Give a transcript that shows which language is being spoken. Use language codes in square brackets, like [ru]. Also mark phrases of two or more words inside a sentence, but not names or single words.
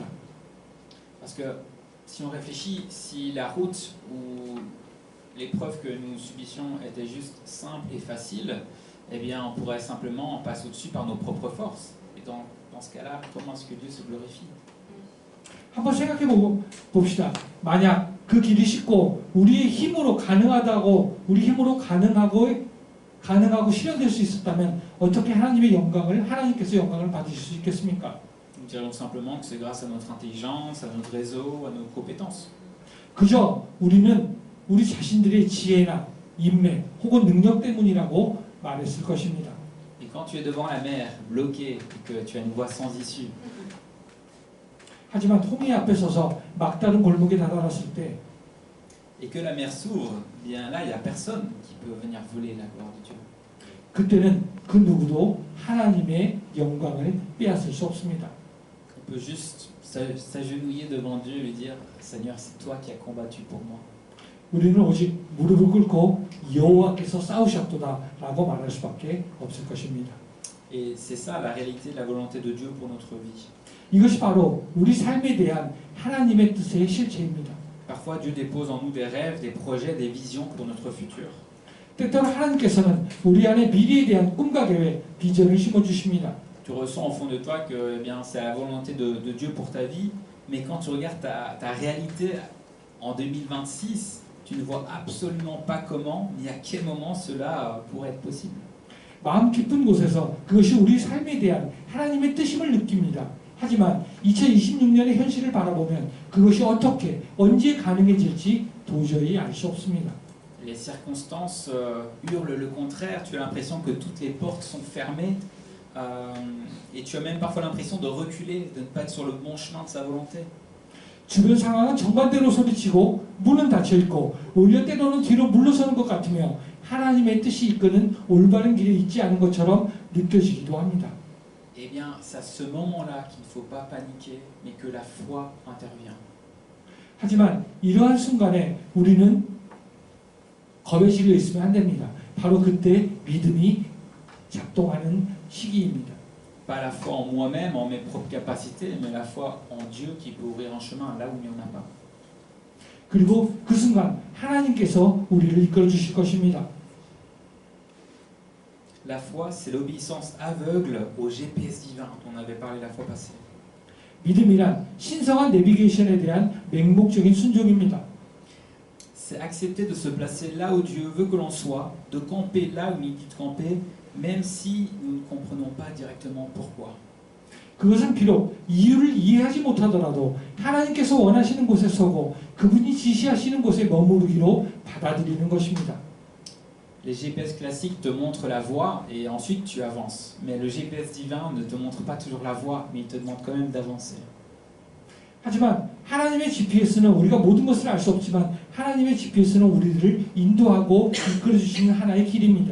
[fr] Parce que si on réfléchit, si la route ou l'épreuve que nous subissions était juste simple et facile, eh bien on pourrait simplement passer au-dessus par nos propres forces. Et dans ce cas-là, comment est-ce que Dieu se glorifie? [ko] 한번 생각해 봅시다. 만약 그 길이 쉽고 우리의 힘으로 가능하다고 우리 힘으로 가능하고 실현될 수 있었다면 어떻게 하나님께서 영광을 받으실 수 있겠습니까? [fr] Nous dirions simplement que c'est grâce à notre intelligence, à notre réseau, à nos compétences. [ko] 그저 우리는 우리 자신들의 지혜나 인맥 혹은 능력 때문이라고 말했을 것입니다. [fr] Et quand tu es devant la mer, bloqué, et que tu as une voie sans issue, [ko] 하지만 홍해 앞에 서서 막다른 골목에 다다랐을 때 [fr] et que la mer s'ouvre, bien là, il n'y a personne qui peut venir voler la gloire de Dieu. [ko] 그때는 그 누구도 하나님의 영광을 빼앗을 수 없습니다. [fr] On peut juste s'agenouiller devant Dieu et lui dire « Seigneur, c'est toi qui as combattu pour moi. [ko] 우리는 오직 무릎을 꿇고 여호와께서 싸우셨도다라고 말할 수밖에 없을 것입니다. » [fr] Et c'est ça la réalité de la volonté de Dieu pour notre vie. [ko] 이것이 바로 우리 삶에 대한 하나님의 뜻의 실체입니다. [fr] Parfois, Dieu dépose en nous des rêves, des projets, des visions pour notre futur. [ko] 때때로 하나님께서는 우리 안에 미래에 대한 꿈과 계획, 비전을 심어주십니다. [fr] Tu ressens au fond de toi que eh bien, c'est la volonté de Dieu pour ta vie, mais quand tu regardes ta réalité en 2026, tu ne vois absolument pas comment ni à quel moment cela pourrait être possible. [ko] 마음 깊은 곳에서 그것이 우리 삶에 대한 하나님의 뜻임을 느낍니다. 하지만 2026년의 현실을 바라보면 그것이 어떻게 언제 가능해질지 도저히 알 수 없습니다. [fr] Les circonstances hurlent le contraire. Tu as l'impression que toutes les portes sont fermées et tu as même parfois l'impression de reculer, de ne pas être sur le bon chemin de sa volonté. [ko] 주변 상황은 정반대로 소리치고 문은 닫혀 있고 오히려 때로는 뒤로 물러서는 것 같으며 하나님의 뜻이 이끄는 올바른 길에 있지 않은 것처럼 느껴지기도 합니다. [fr] Eh bien, c'est à ce moment-là qu'il ne faut pas paniquer, mais que la foi intervient. [ko] 하지만 이러한 순간에 우리는 겁에 질려 있으면 안 됩니다. 바로 그때 믿음이 작동하는 시기입니다. [fr] Pas la foi en moi-même, en mes propres capacités, mais la foi en Dieu qui peut ouvrir un chemin là où il n'y en a pas. [ko] 그리고 그 순간 하나님께서 우리를 이끌어 주실 것입니다. [fr] La foi, c'est l'obéissance aveugle au GPS divin dont on avait parlé la fois passée. [ko] 믿음이란 신성한 내비게이션에 대한 맹목적인 순종입니다. [fr] C'est accepter de se placer là où Dieu veut que l'on soit, de camper là où il dit de camper, même si nous ne comprenons pas directement pourquoi. [ko] 그것은 비록 이유를 이해하지 못하더라도 하나님께서 원하시는 곳에 서고 그분이 지시하시는 곳에 머무르기로 받아들이는 것입니다. [fr] Les GPS classiques te montrent la voie et ensuite tu avances. Mais le GPS divin ne te montre pas toujours la voie, mais il te demande quand même d'avancer. [ko] 하지만 하나님의 GPS는 우리가 모든 것을 알 수 없지만 하나님의 GPS는 우리들을 인도하고 이끌어 주시는 하나의 길입니다.